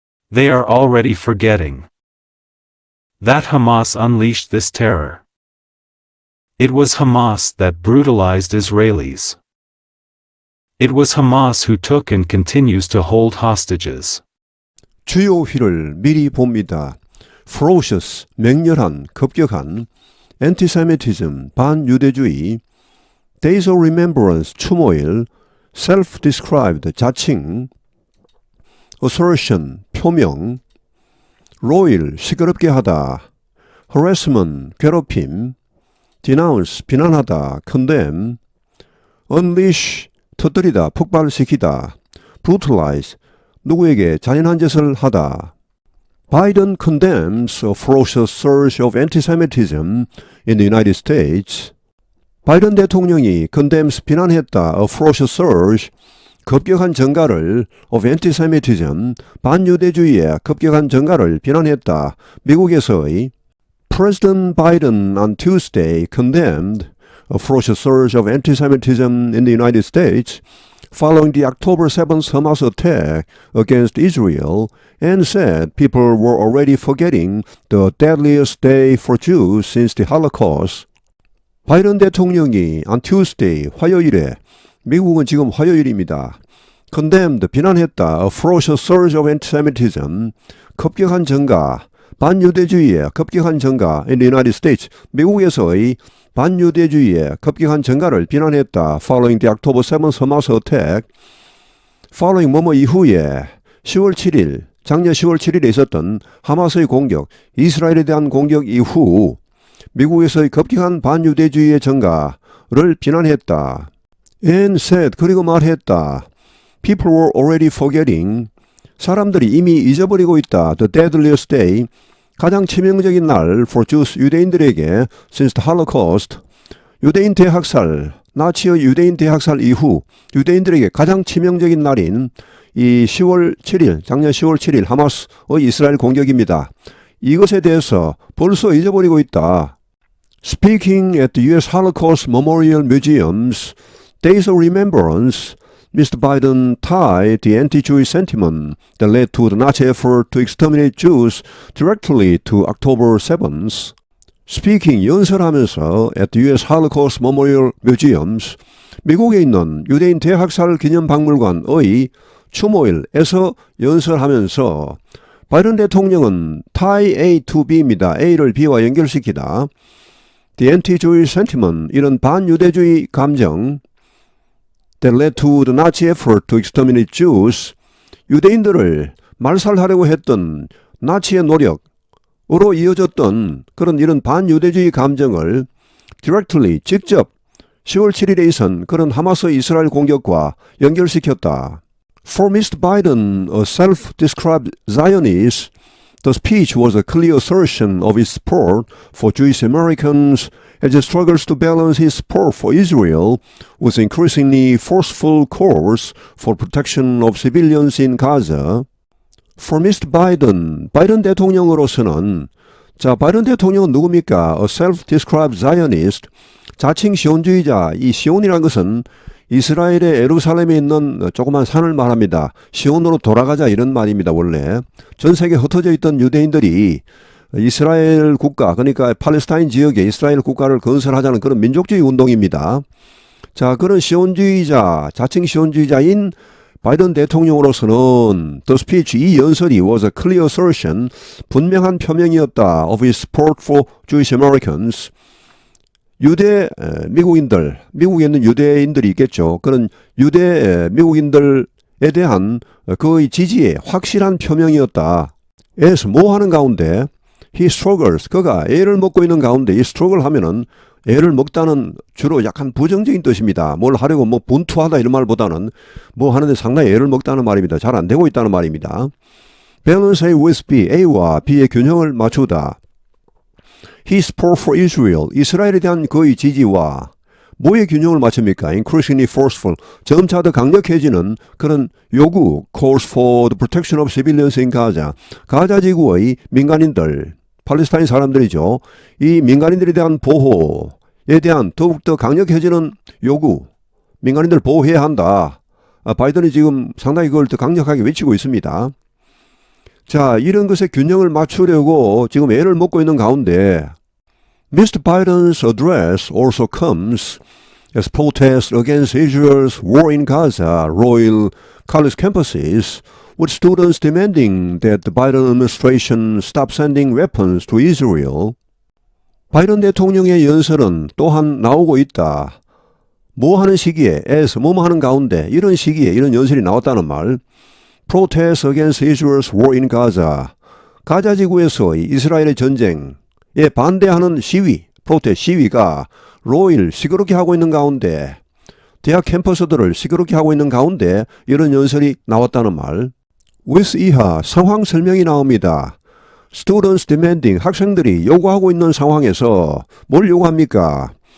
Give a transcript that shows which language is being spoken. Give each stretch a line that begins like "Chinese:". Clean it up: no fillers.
English: They are already forgetting that Hamas unleashed this terror. It was Hamas that brutalized Israelis. It was Hamas who took and continues to hold hostages.
Korean: 주요 휘를 미리 봅니다. ferocious, 맹렬한, 급격한, antisemitism, 반유대주의, days of remembrance, 추모일, self-described, 자칭, assertion, 표명, roil, 시끄럽게 하다, harassment, 괴롭힘, denounce, 비난하다, condemn, unleash, 터뜨리다, 폭발시키다, brutalize, 누구에게 잔인한 짓을 하다.
English: Biden condemns a ferocious surge of anti-Semitism in the United States.
Korean: 바이든 대통령이
English: condemns,
Korean: 비난했다,
English: a ferocious surge,
Korean: 급격한 증가를
English: of anti-Semitism,
Korean: 반유대주의의 급격한 증가를 비난했다. 미국에서의
English: President Biden on Tuesday condemned a ferocious surge of anti-Semitism in the United States following the October 7th Hamas attack against Israel and said people were already forgetting the deadliest day for Jews since the Holocaust.
Korean: 바이든 대통령이
English: on Tuesday,
Korean: 화요일에, 미국은 지금 화요일입니다.
English: condemned,
Korean: 비난했다,
English: a ferocious surge of anti-Semitism,
Korean: 급격한 증가, 반유대주의의 급격한 증가
English: in the United States,
Korean: 미국에서의 반유대주의의 급격한 증가를 비난했다.
English: Following the October 7th Hamas attack. Following
Korean: 뭐뭐 이후에 10월 7일, 작년 10월 7일에 있었던 하마스의 공격, 이스라엘에 대한 공격 이후 미국에서의 급격한 반유대주의의 증가를 비난했다.
English: And said,
Korean: 그리고 말했다.
English: People were already forgetting.
Korean: 사람들이 이미 잊어버리고 있다.
English: The deadliest day.
Korean: 가장 치명적인 날
English: for Jews,
Korean: 유대인들에게
English: since the Holocaust,
Korean: 유대인 대학살, 나치의 유대인 대학살 이후 유대인들에게 가장 치명적인 날인 이 10월 7일, 작년 10월 7일 하마스의 이스라엘 공격입니다. 이것에 대해서 벌써 잊어버리고 있다.
English: Speaking at the U.S. Holocaust Memorial Museum's Days of Remembrance, Mr. Biden tied the anti-Jewish sentiment that led to the Nazi effort to exterminate Jews directly to October 7th. Speaking,
Korean: 연설하면서
English: at the U.S. Holocaust Memorial Museums,
Korean: 미국에 있는 유대인 대학살 기념박물관의 추모일에서 연설하면서 바이든 대통령은
English: tie A to B
Korean: 입니다. A를 B와 연결시키다.
English: The anti-Jewish sentiment,
Korean: 이런 반유대주의 감정,
English: that led to the Nazi effort to exterminate Jews,
Korean: 유대인들을 말살하려고 했던 나치의 노력으로 이어졌던 그런 이런 반유대주의 감정을
English: directly,
Korean: 직접 10월 7일에 있은 그런 하마스 이스라엘 공격과 연결시켰다.
English: For Mr. Biden, a self-described Zionist, the speech was a clear assertion of his support for Jewish Americans as he struggles to balance his support for Israel with increasingly forceful calls for protection of civilians in Gaza. For Mr.
Korean: Biden, 바이든 대통령으로서는 바이든 대통령은 누굽니까?
English: A self-described Zionist,
Korean: 자칭 시온주의자. 이 시온이라는 것은 이스라엘의 예루살렘에 있는 조그만 산을 말합니다. 시온으로 돌아가자 이런 말입니다. 원래 전 세계에 흩어져 있던 유대인들이 이스라엘 국가, 그러니까 팔레스타인 지역에 이스라엘 국가를 건설하자는 그런 민족주의 운동입니다. 그런 시온주의자, 자칭 시온주의자인 바이든 대통령으로서는
English: the speech,
Korean: 이 연설이
English: was a clear assertion,
Korean: 분명한 표명이었다
English: of his support for Jewish Americans.
Korean: 유대 미국인들, 미국에 있는 유대인들이 있겠죠. 그런 유대 미국인들에 대한 그의 지지의 확실한 표명이었다. as 뭐 하는 가운데
English: he struggles,
Korean: 그가 애를 먹고 있는 가운데 이 struggle 하면은 애를 먹다는 주로 약간 부정적인 뜻입니다. 뭘 하려고 뭐 분투하다 이런 말보다는 뭐 하는데 상당히 애를 먹다는 말입니다. 잘 안 되고 있다는 말입니다.
English: balance A with B,
Korean: A와 B의 균형을 맞추다.
English: His support for Israel,
Korean: 이스라엘에 대한 그의 지지와 뭐의 균형을 맞춥니까?
English: Increasingly forceful,
Korean: 점차 더 강력해지는 그런 요구,
English: calls for the protection of civilians in Gaza,
Korean: 가자 지구의 민간인들, 팔레스타인 사람들이죠. 이 민간인들에 대한 보호에 대한 더욱더 강력해지는 요구, 민간인들 보호해야 한다. 바이든이 지금 상당히 그걸 더 강력하게 외치고 있습니다. 이런 것에 균형을 맞추려고 지금 애를 먹고 있는 가운데 Mr.
English: Biden's address also comes as protests against Israel's war in Gaza roil college campuses, with students demanding that the Biden administration stop sending weapons to Israel.
Korean: 바이든 대통령의 연설은 또한 나오고 있다. 뭐 하는 시기에, as 뭐뭐 하는 가운데 이런 시기에 이런 연설이 나왔다는 말.
English: Protest against Israel's war in Gaza.
Korean: 가자 지구에서의 이스라엘의 전쟁에 반대하는 시위, 프로테스트 시위가 로일 시끄럽게 하고 있는 가운데, 대학 캠퍼스들을 시끄럽게 하고 있는 가운데 이런 연설이 나왔다는 말. with 이하 상황 설명이 나옵니다.
English: Students demanding,
Korean: 학생들이 요구하고 있는 상황에서 뭘 요구합니까?